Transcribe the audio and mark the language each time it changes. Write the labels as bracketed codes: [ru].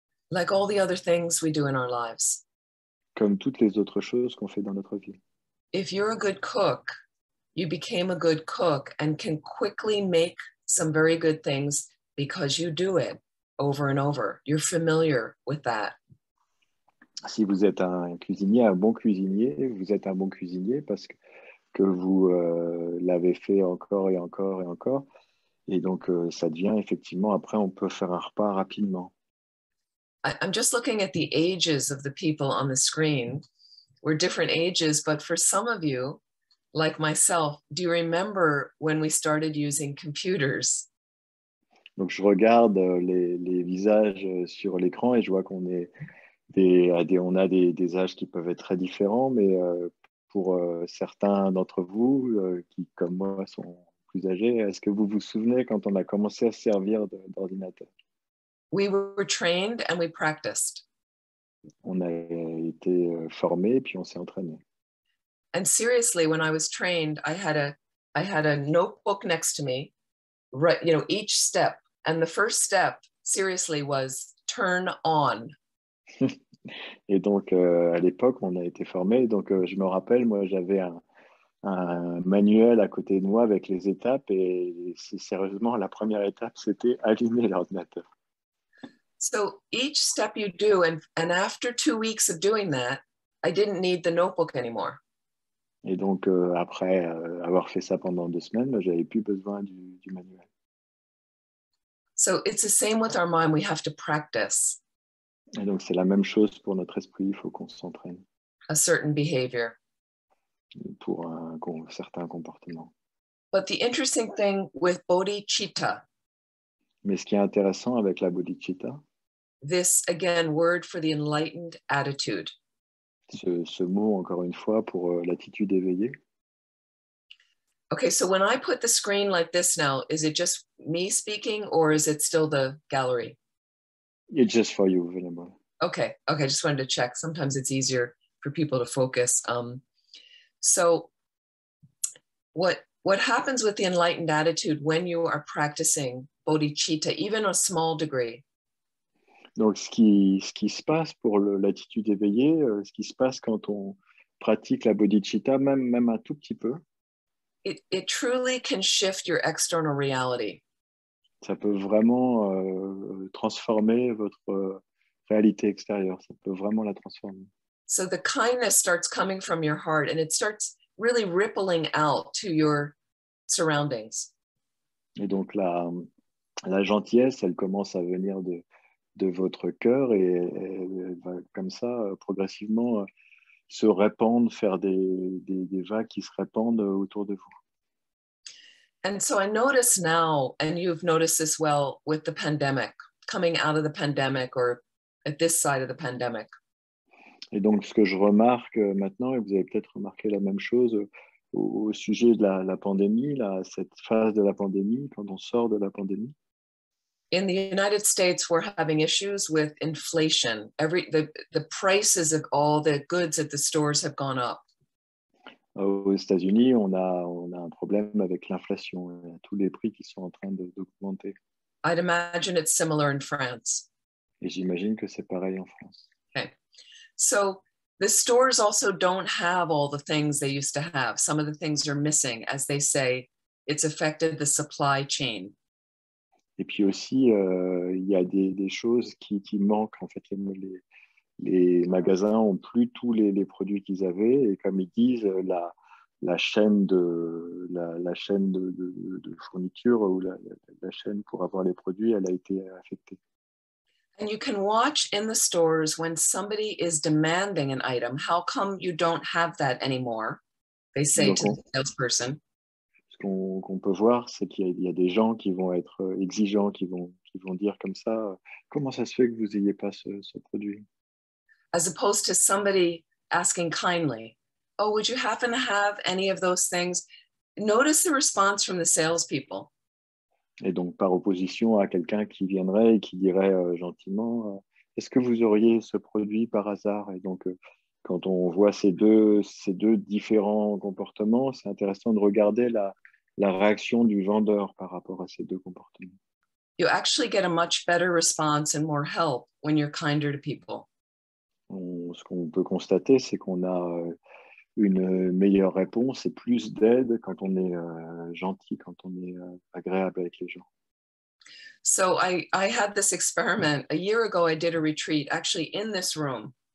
[en] Like all the other things we do in our lives. [fr] Comme toutes les autres choses qu'on fait dans notre vie. [en] If you're a good cook, you became a good cook and can quickly make some very good things because you do it over and over. You're familiar with that. [fr] Si vous êtes un cuisinier, un bon cuisinier, vous êtes un bon cuisinier parce que vous l'avez fait encore et encore et encore. Et donc, ça devient effectivement, après, on peut faire un repas rapidement. [en] I'm just looking at the ages of the people on the screen. We're different ages, but for some of you, like myself, do you remember when we started using computers? [fr] Donc, je regarde les visages sur l'écran et je vois qu'on est on a des âges qui peuvent être très différents, mais pour certains d'entre vous qui, comme moi, sont plus âgés, est-ce que vous vous souvenez quand on a commencé à se servir d'ordinateur? [en] We were trained and we practiced. [fr] On a été formés puis on s'est entraîné. [en] And seriously, when I was trained, I had a notebook next to me, right, each step. And the first step, seriously, was turn on. [fr] Et donc, à l'époque, on a été formés. Donc, je me rappelle, moi, j'avais un manuel à côté de moi avec les étapes. Et sérieusement, la première étape, c'était allumer l'ordinateur. [en] So each step you do, and after 2 weeks of doing that, I didn't need the notebook anymore. [fr] Et donc, après avoir fait ça pendant 2 semaines, j'avais plus besoin du manuel. [en] So it's the same with our mind. We have to practice [fr] Et donc, c'est la même chose pour notre esprit. Il faut qu'on s'entraîne [en] a certain behavior. [fr] pour un certain comportement. [en] But the interesting thing with bodhicitta, [fr] Mais ce qui est intéressant avec la bodhicitta, [en] this again, word for the enlightened attitude. [fr] ce mot, encore une fois, pour l'attitude éveillée. [en] Okay, so when I put the screen like this now, is it just me speaking or is it still the gallery? It's just for you, Venerable. Okay, I just wanted to check. Sometimes it's easier for people to focus. So what happens with the enlightened attitude when you are practicing bodhicitta, even a small degree? [fr] Donc, ce qui se passe pour l'attitude éveillée, ce qui se passe quand on pratique la bodhicitta, même un tout petit peu, [en] It truly can shift your external reality. [fr] ça peut vraiment transformer votre réalité extérieure. Ça peut vraiment la transformer. [en] So the kindness starts coming from your heart and it starts really rippling out to your surroundings. [fr] Et donc, la gentillesse, elle commence à venir de votre cœur et elle va comme ça, progressivement, se répandre, faire des vagues qui se répandent autour de vous. [en] And so I notice now, and you've noticed this well with the pandemic, coming out of the pandemic or at this side of the pandemic. [fr] Et donc, ce que je remarque maintenant, et vous avez peut-être remarqué la même chose au sujet de la pandémie, cette phase de la pandémie, quand on sort de la pandémie. [en] In the United States, we're having issues with inflation. The prices of all the goods at the stores have gone up. [fr] Aux États-Unis, on a un problème avec l'inflation. Il y a tous les prix qui sont en train d'augmenter. [en] I'd imagine it's similar in France. [fr] Et j'imagine que c'est pareil en France. [en] Okay. So the stores also don't have all the things they used to have. Some of the things are missing. As they say, it's affected the supply chain. [fr] Et puis aussi, il y a des choses qui manquent. En fait, les magasins n'ont plus tous les produits qu'ils avaient. Et comme ils disent, la chaîne de fourniture ou la chaîne pour avoir les produits, elle a été affectée. [en] And you can watch in the stores when somebody is demanding an item. How come you don't have that anymore? They say to the salesperson. [fr] Ce qu'on peut voir, c'est qu'il y a des gens qui vont être exigeants, qui vont dire comme ça, comment ça se fait que vous n'ayez pas ce produit? [en] As opposed to somebody asking kindly, oh, would you happen to have any of those things? Notice the response from the salespeople. [fr] Et donc, par opposition à quelqu'un qui viendrait et qui dirait gentiment, est-ce que vous auriez ce produit par hasard? Et donc, quand on voit ces deux différents comportements, c'est intéressant de regarder la réaction du vendeur par rapport à ces deux comportements. [en] You actually get a much better response and more help when you're kinder to people. [fr] Ce qu'on peut constater, c'est qu'on a une meilleure réponse et plus d'aide quand on est gentil, quand on est agréable avec les gens. [en] So I had this experiment. A year ago, I did a retreat actually in this room.